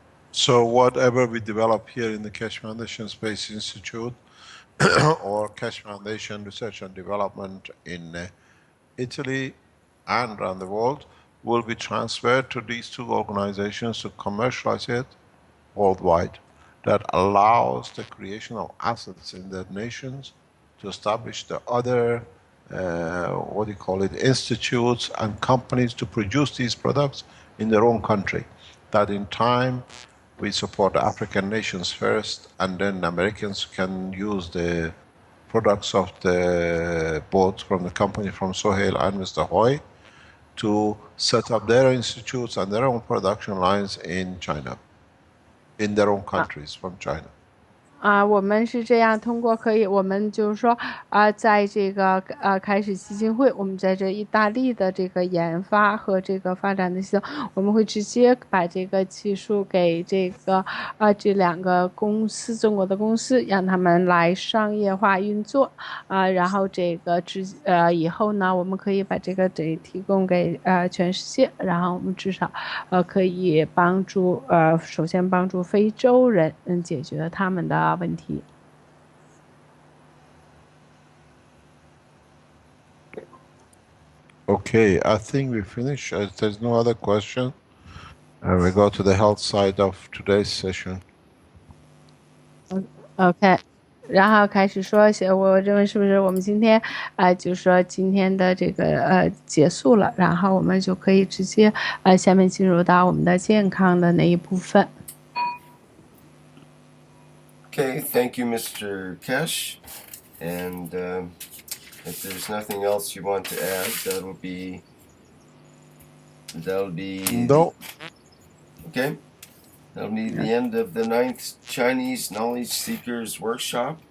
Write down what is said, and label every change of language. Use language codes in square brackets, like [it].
[en] So whatever we develop here in the Keshe Foundation Space Institute or Keshe Foundation Research and Development in Italy and around the world will be transferred to these two organizations to commercialize it worldwide. That allows the creation of assets in their nations to establish the other, institutes and companies to produce these products in their own country. That in time, we support the African nations first, and then Americans can use the products of the both from the company from Sohail and Mr. Hoy to set up their institutes and their own production lines in China, in their own countries from China. [zh] 我们是这样，通过我们就是说在这个开始基金会，我们在这意大利的这个研发和这个发展的系统，我们会直接把这个技术给这个这2个公司，中国的公司，让他们来商业化运作然后这个以后呢，我们可以把这个提供给全世界，然后我们至少可以帮助首先帮助非洲人解决他们的问题。 [en] Okay, I think we finished. There's no other question. And we go to the health side of today's session. [zh] OK， 然后开始说，我认为是不是我们今天就是说今天的这个结束了，然后我们就可以直接下面进入到我们的健康的那一部分。 [en] Okay, thank you, Mr. Keshe. And if there's nothing else you want to add, that'll be No. Okay. That'll be the end of the 9th Chinese Knowledge Seekers Workshop.